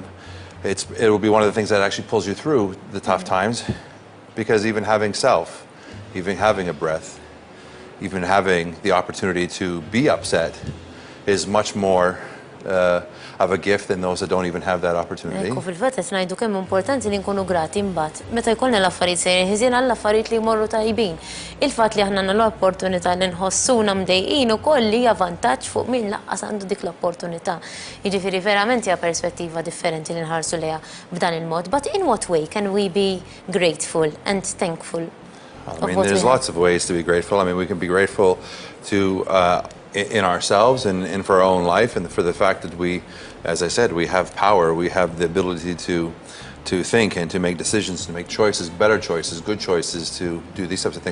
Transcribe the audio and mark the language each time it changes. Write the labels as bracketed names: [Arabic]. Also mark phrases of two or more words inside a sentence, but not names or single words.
[English] It will be one of the things that actually pulls you through the tough times. Because even having self, even having a breath, even having the opportunity to be upset is much more of a gift than those that don't even have that opportunity. [Maltese] Ekku fil-fatt qed ngħidu kemm importanti li nkunu grati mbagħad. Meta jkollna l-affarijiet sejrin ħiżin għall affarijiet li jmorru tajbin. Il-fatt li aħna nagħmlu l-opportunità li nħossuna mdejqin ukoll hija vantaġġ fuq min laqqas għandu dik l-opportunità. Jiġifieri verament hija perspettiva differenti li nħarsu lejha b'dan il-mod. [English] But in what way can we be grateful and thankful? I mean, there's lots of ways to be grateful. I mean, we can be grateful to in ourselves and for our own life, and for the fact that we, as I said, we have power. We have the ability to think and to make decisions, to make choices, better choices, good choices, to do these types of things.